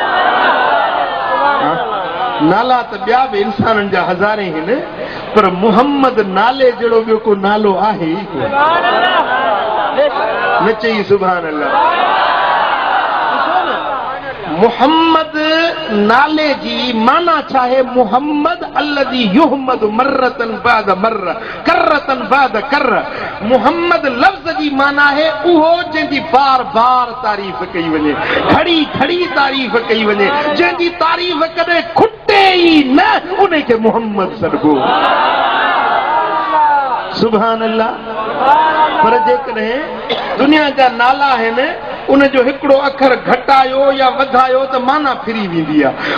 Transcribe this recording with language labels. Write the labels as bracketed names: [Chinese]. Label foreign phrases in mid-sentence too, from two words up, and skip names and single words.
[Sindhi] नाला त ॿिया बि इंसाननि जा हज़ारे आहिनि, पर मुहम्मद नाले जहिड़ो ॿियो को नालो आहे ई कोन। न चई [Arabic] سبحان الله. [Sindhi] मुहम्मद नाले जी माना छा आहे? [Arabic] محمد الذي يحمد مرة بعد مرة، كرة بعد كرة. [Sindhi] मुहम्मद लफ़्ज़ जी माना आहे उहो जंहिंजी बार बार तारीफ़ कई वञे, खड़ी खड़ी तारीफ़ कई वञे, जंहिंजी तारीफ़ कॾहिं खुटे ई न, उनखे मुहम्मद सॾिबो। [Arabic] سبحان الله. [Sindhi] पर जेकॾहिं दुनिया जा नाला आहिनि, उनजो हिकिड़ो अखर घटायो या वधायो त माना फिरी वेंदी आहे।